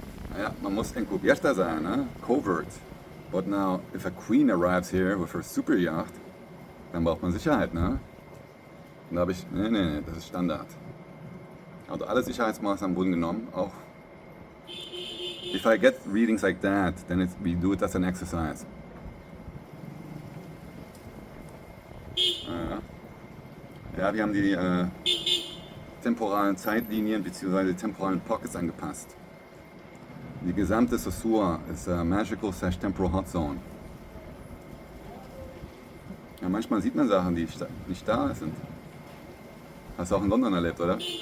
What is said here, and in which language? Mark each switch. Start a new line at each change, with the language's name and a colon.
German: Naja, man muss encubierter sein, ne?
English: Covert. But now, if a queen arrives here with her super yacht,
German: dann braucht man Sicherheit, ne? Und da habe ich, nee, das ist Standard. Also alle Sicherheitsmaßnahmen wurden genommen, auch.
English: If I get readings like that, then we do it as an exercise.
German: Ja, wir haben die temporalen Zeitlinien bzw. die temporalen Pockets angepasst. Die gesamte Saussure ist Magical/Temporal Hot Zone. Ja, manchmal sieht man Sachen, die nicht da sind. Hast du auch in London erlebt, oder?